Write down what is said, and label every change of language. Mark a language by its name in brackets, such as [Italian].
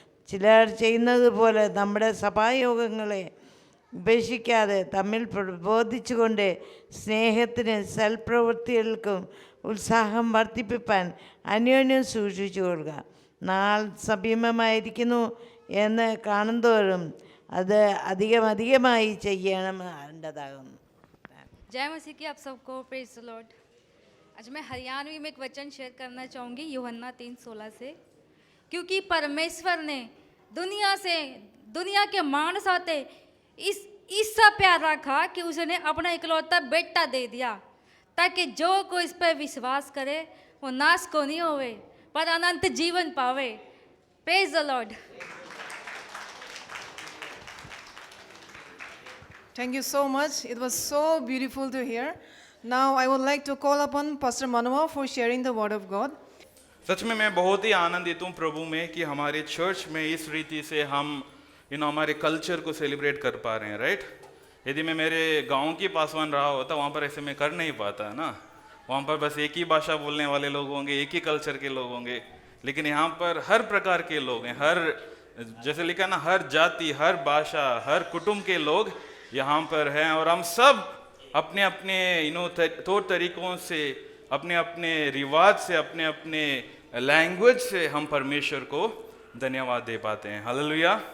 [Malayalam] ചിലർ ചെയ്യുന്നത് പോലെ നമ്മുടെ സഭായോഗങ്ങളെ ഉപേക്ഷിക്കാതെ തമ്മിൽ പ്രബോധിച്ചുകൊണ്ട് സ്നേഹത്തിന് സൽപ്രവൃത്തികൾക്കും ഉത്സാഹം വർദ്ധിപ്പിപ്പാൻ അന്യോന്യം സൂക്ഷിച്ചു കൊള്ളുക. നാൾ സമീപമായിരിക്കുന്നു എന്ന് കാണുന്തോറും അത് അധികമായി ചെയ്യണമേണ്ടതാകുന്നു. [Hindi] जय मसीह की आप सबको [English] Praise the Lord. [Hindi] आज मैं हरियाणवी में एक वचन शेयर करना चाहूँगी यूहन्ना 3:16 से। क्योंकि परमेश्वर ने दुनिया के मानस आते इससा प्यार रखा कि उसने अपना इकलौता बेटा दे दिया, ताकि जो कोई इस पर विश्वास करे वो नाश को नहीं होवे पर अनंत जीवन पावे। [English] Praise the Lord. Thank you so much. It was so beautiful to hear. Now I would like to call upon Pastor Manoa for sharing the word of God. [Hindi] सच में मैं बहुत ही आनंदित हूँ प्रभु में कि हमारे चर्च में इस रीति से हम हमारे कल्चर को सेलिब्रेट कर पा रहे हैं, राइट। यदि मैं मेरे गांव की पासवान रहा होता, वहाँ पर ऐसे मैं कर नहीं पाता ना। वहाँ पर बस एक ही भाषा बोलने वाले लोग होंगे, एक ही कल्चर के लोग होंगे, लेकिन यहाँ पर हर प्रकार के लोग हैं, हर जैसे लिखा ना, हर जाति, हर भाषा, हर कुटुंब के लोग यहाँ पर हैं, और हम सब अपने अपने तौर तरीकों से, अपने अपने रिवाज से, अपने अपने लैंग्वेज से हम परमेश्वर को धन्यवाद दे पाते हैं। हालेलुया।